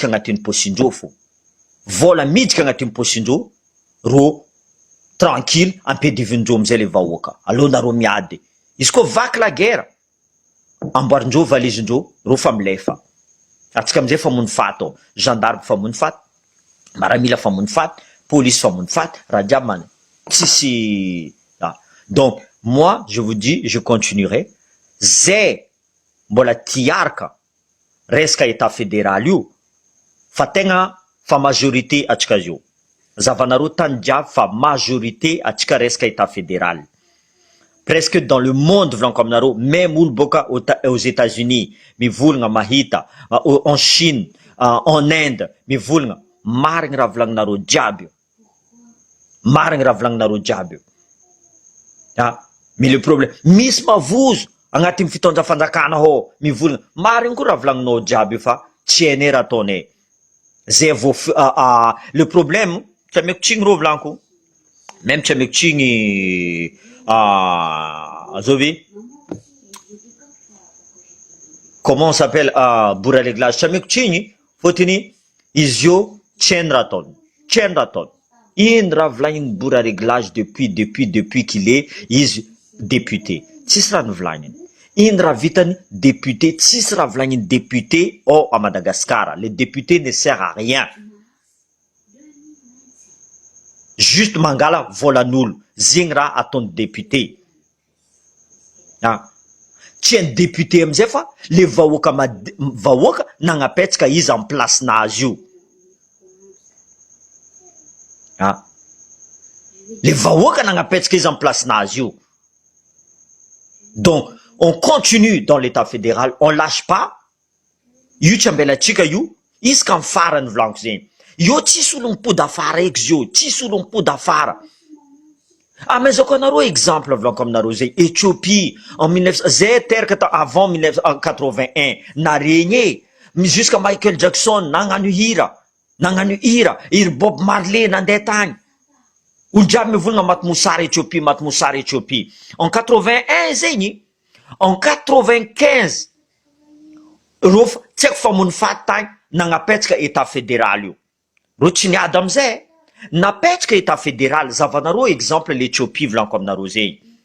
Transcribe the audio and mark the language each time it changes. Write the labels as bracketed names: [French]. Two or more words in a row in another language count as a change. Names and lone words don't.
[Malagasy] agnatin'ny posindreo fo vola midika agnatin'ny posindreo reo tranquille ampedivindreo amizay le vahoaka alonareo miady izy koa vaky [French] la guerre [Malagasy] amboarindreo valizindreo reo fa milefa atsika amizay famony faty gendarme famony faty maramila famony faty police famony faty raha jiaby mana tsisy [French] donc moi je vous dis je continuerai [Malagasy] zay mbola tiaraka resaka [French] état fédéral [Malagasy] io fa tegna fa majorité atsika zio zavanareo tany jiaby fa majorité atsika resaka [French] état fédéral presque dans le monde [Malagasy] volaniko aminareo même olo boka [French] aux États-Unis [Malagasy] mivolagna mahita [French] en Chine en Inde [Malagasy] mivolagna marigny raha volagninareo jiaby io [French] mais le problème [Malagasy] misy mavozo agnatin'ny fitondra fanjakana mivolagna marigny koa raha volagninao jiaby io fa tsy hainay raha ataonay zay vo [French] le problème [Malagasy] tsy ameko tsigny reo volaniko même tsy ameko tsigny zovy [French] comment on s'appelle [Malagasy] bourra réglage tsy ameko tsigny fotony izy io tsy hainy raha ataony ino raha volagniny bourra réglage [French] depuis qu'il est [Malagasy] izy député tsisy raha nivolagniny ino raha vitany député tsisy raha volagniny [French] député à Madagascar le député ne sert à rien [Malagasy] juste mangala volan'olo zegny raha ataony député tsy hainy député amizay fa le vahoaka nagnapetsaka izy [French] en place [Malagasy] nazy io le vahoaka nagnapetsaka izy [French] en place [Malagasy] nazy io [French] donc on continue dans l'état fédéral on lâche pas [Malagasy] io tsy ambelatsika io izy ka mifarany volaniko zegny io tsisy olo mipody afara eky zio tsisy olo mipody afara amezako anareo exemple volaniko aminareo zay Éthiopie en 1900 zay teraka avant 1981 naregny jusqu'à Michael Jackson nagnano hira Bob Marley nandeha tany olo jiaby mivolagna maty mosary Éthiopie en 81 zegny en 95 reo tsy haiko famony faty tany nagnapetsaka [French] état fédéral [Malagasy] io reo tsy niady amizay napetsaka [French] état fédéral [Malagasy] zavanareo exemple l'Éthiopie volaniko aminareo zegny